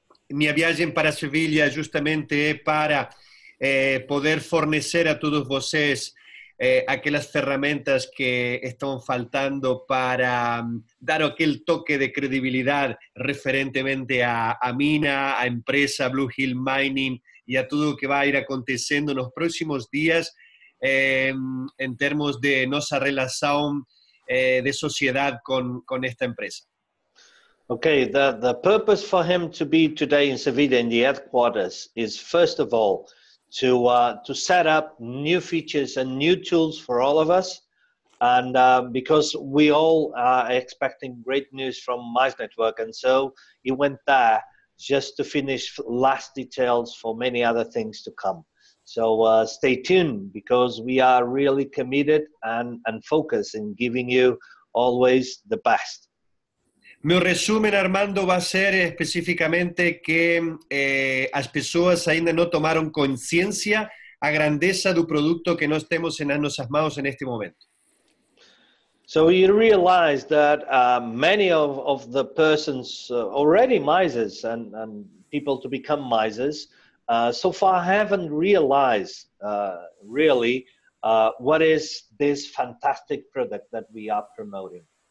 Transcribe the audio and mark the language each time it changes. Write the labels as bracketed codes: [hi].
[pt] Minha viagem para Sevilha justamente é para poder fornecer a todos vocês aquelas ferramentas que estão faltando para dar aquele toque de credibilidade referentemente à mina, à empresa BlueHill Mining e a tudo o que vai ir acontecendo nos próximos dias em termos de nossa relação de sociedade com esta empresa. [en] Okay, the purpose for him to be today in Sevilla in the headquarters is, first of all, to set up new features and new tools for all of us, and because we all are expecting great news from Mize Network, and so he went there just to finish last details for many other things to come. So stay tuned, because we are really committed and focused in giving you always the best. [pt] Meu resumen, Armando, vai ser especificamente que as pessoas ainda não tomaram consciência a grandeza do produto que nós temos nas nossas mãos neste momento. [en] So you realize that many of the persons already Mizers and people to become Mizers so far haven't realized really what is this fantastic product that we are promoting.